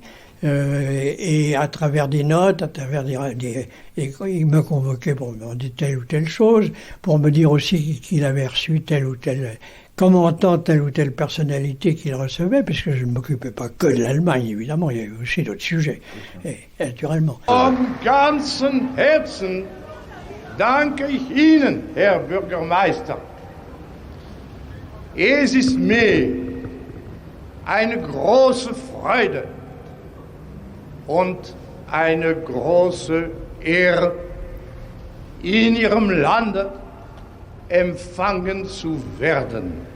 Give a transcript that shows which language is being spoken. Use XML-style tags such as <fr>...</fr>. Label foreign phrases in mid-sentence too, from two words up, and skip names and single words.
<fr>Et à travers des notes, il me convoquait pour me demander telle ou telle chose, pour me dire aussi qu'il avait reçu telle ou telle, commentant telle ou telle personnalité qu'il recevait, puisque je ne m'occupais pas que de l'Allemagne, évidemment, il y avait aussi d'autres sujets, et naturellement.</fr> <de>Von ganzem Herzen danke ich Ihnen, Herr Bürgermeister. Es ist mir eine große Freude und eine große Ehre, in ihrem Lande empfangen zu werden.</de>